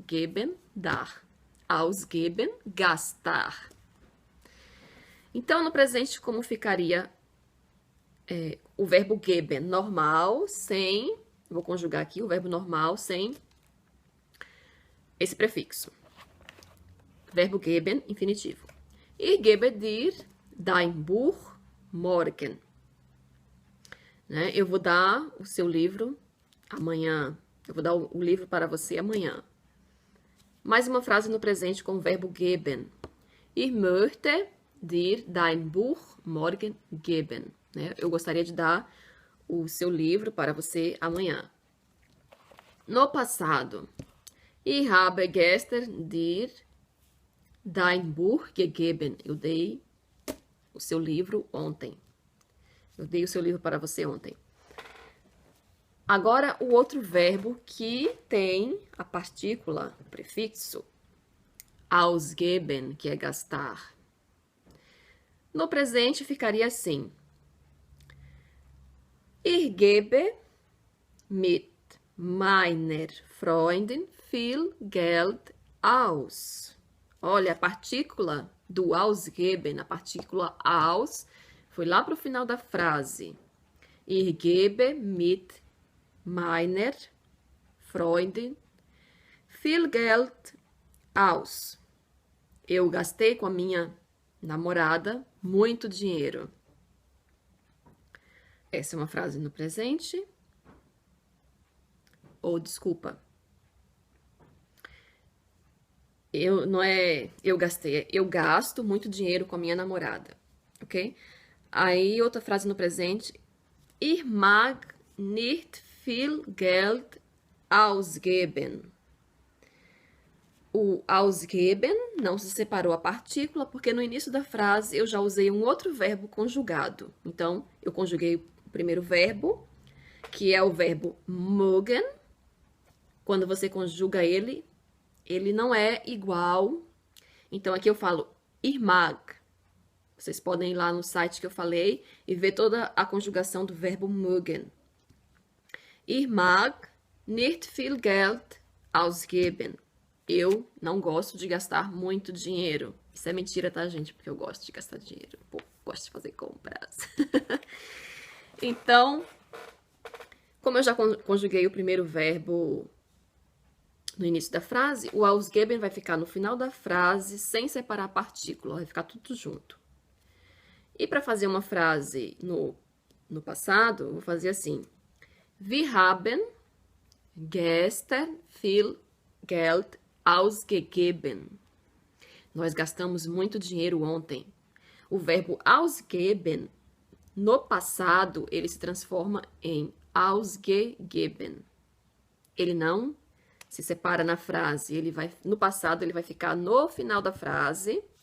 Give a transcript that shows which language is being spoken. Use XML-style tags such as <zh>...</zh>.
<de>Geben, dar. Ausgeben, gastar.</de> <pt>Então, no presente, como ficaria o verbo geben? Normal, sem... Vou conjugar aqui o verbo normal, sem esse prefixo. Verbo geben, infinitivo.</pt> <de>Ich gebe dir dein Buch morgen.</de> <pt>Né? Eu vou dar o seu livro amanhã. Eu vou dar o livro para você amanhã. Mais uma frase no presente com o verbo geben.</pt> <de>Ich möchte dir dein Buch morgen geben.</de> <pt>Né? Eu gostaria de dar o seu livro para você amanhã. No passado.</pt> <de>Ich habe gestern dir dein Buch gegeben.</de> <pt>Eu dei o seu livro ontem. Eu dei o seu livro para você ontem. Agora, o outro verbo que tem a partícula, o prefixo, ausgeben, que é gastar. No presente, ficaria assim.</pt> <de>Ich gebe mit meiner Freundin viel Geld aus.</de> <pt>Olha, a partícula do ausgeben, a partícula aus, foi lá para o final da frase.</pt> <de>Ich gebe mit meiner Freundin viel Geld aus.</de> <pt>Eu gastei com a minha namorada muito dinheiro. Essa é uma frase no presente. Ou, desculpa. Não é eu gastei, é eu gasto muito dinheiro com a minha namorada. Ok? Aí, outra frase no presente.</pt> <de>Ich mag nicht viel Geld ausgeben.</de> <pt>O ausgeben não se separou a partícula, porque no início da frase eu já usei um outro verbo conjugado. Então, eu conjuguei o primeiro verbo, que é o verbo mögen. Quando você conjuga ele não é igual. Então, aqui eu falo</pt> <de>ich mag.</de> <pt>Vocês podem ir lá no site que eu falei e ver toda a conjugação do verbo mögen.</pt> <de>Ich mag nicht viel Geld ausgeben.</de> <pt>Eu não gosto de gastar muito dinheiro. Isso é mentira, tá, gente? Porque eu gosto de gastar dinheiro. Pô, gosto de fazer compras. Então, como eu já conjuguei o primeiro verbo no início da frase, o ausgeben vai ficar no final da frase, sem separar a partícula. Vai ficar tudo junto. E para fazer uma frase no passado, eu vou fazer assim.</pt> <de>Wir haben gestern viel Geld ausgegeben.</de> <pt>Nós gastamos muito dinheiro ontem. O verbo ausgeben, no passado, ele se transforma em ausgegeben. Ele não se separa na frase. No passado, ele vai ficar no final da frase.</pt>